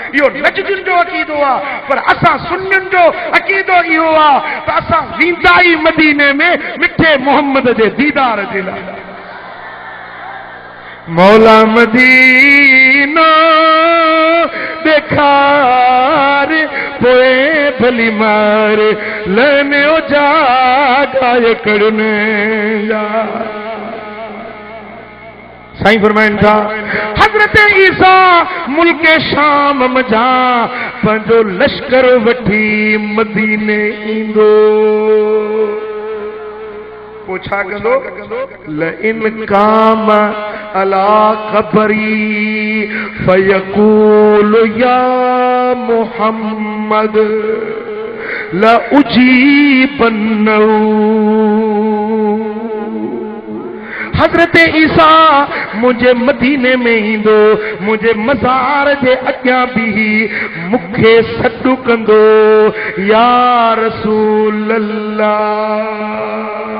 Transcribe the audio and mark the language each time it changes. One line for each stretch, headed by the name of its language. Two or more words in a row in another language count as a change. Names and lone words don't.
Sindhi: इहो नजदियुनि जो अक़ीदो आहे, पर असां सुन्नियुनि जो अक़ीदो इहो आहे त असां वेंदा ई मदीने में मिठे मोहम्मद जे दीदार जे लाइ। मौला मदीना देखार पोए भली मार लेने ओ जागाय करने जा। साईं फरमाइन था हजरत ईसा मुल्क शाम मजा पंहिंजो लश्कर वठी मदीने ईंदो। पूछा कंदो
Arabic: لئن قام على قبري فيقول يا محمد لأجيبنه.
Sindhi: हजरत ईसा मुझे मदीने में ईंदो, मुझे मज़ार जे अॻियां बीही मूंखे सॾु कंदो
Arabic: يا رسول الله.